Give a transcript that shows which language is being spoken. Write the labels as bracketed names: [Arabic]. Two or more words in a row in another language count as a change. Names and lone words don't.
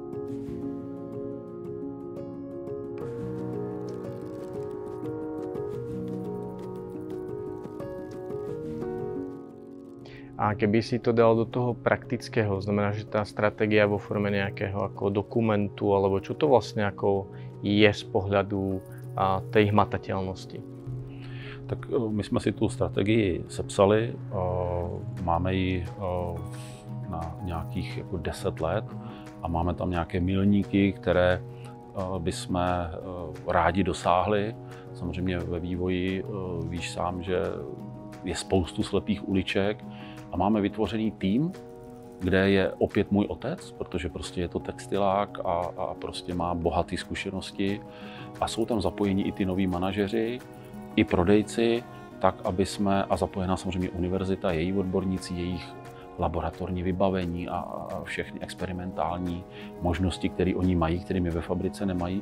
[Slovak] A keby si to dal do toho praktického, znamená, že tá stratégia vo forme nejakého ako dokumentu, alebo čo to vlastne ako je z pohľadu tej hmatateľnosti? [Czech] Tak my jsme si tu strategii sepsali, máme ji na nějakých jako 10 let a máme tam nějaké milníky, které bychom rádi dosáhli. Samozřejmě ve vývoji víš sám, že je spoustu slepých uliček a máme vytvořený tým, kde je opět můj otec, protože prostě je to textilák a prostě má bohaté zkušenosti a jsou tam zapojeni i ty noví manažeři, i prodejci, tak aby jsme, a zapojená samozřejmě univerzita, její odborníci, jejich laboratorní vybavení a všechny experimentální možnosti, které oni mají, které my ve fabrice nemají.